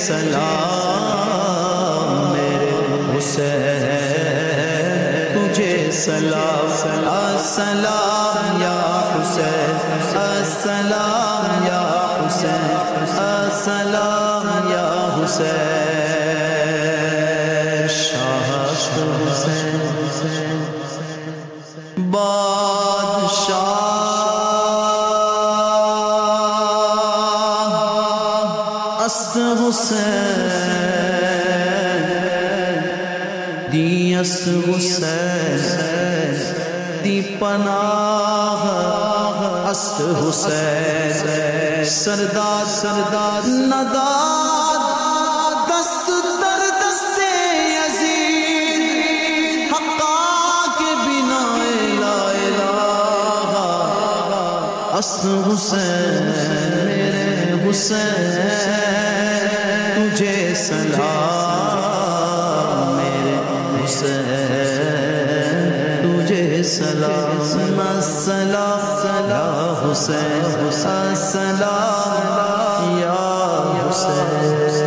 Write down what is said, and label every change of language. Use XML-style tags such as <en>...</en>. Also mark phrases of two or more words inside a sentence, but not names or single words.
<ur>سلام میرے حسین تجھے سلام</ur> <ar>السلام یا حسین السلام یا حسین السلام یا</ar> <fa>حسین شاہ حسین بادشاہ است حسین دی است حسین دی پناہ است حسین سرداد نداد دست در دست یزید حقا کے بنا لا الہ است حسین میرے</fa> <ur>حسین تجھے سلام میرے حسین تجھے سلام</ur> <ar>السلام یا حسین السلام یا حسین</ar>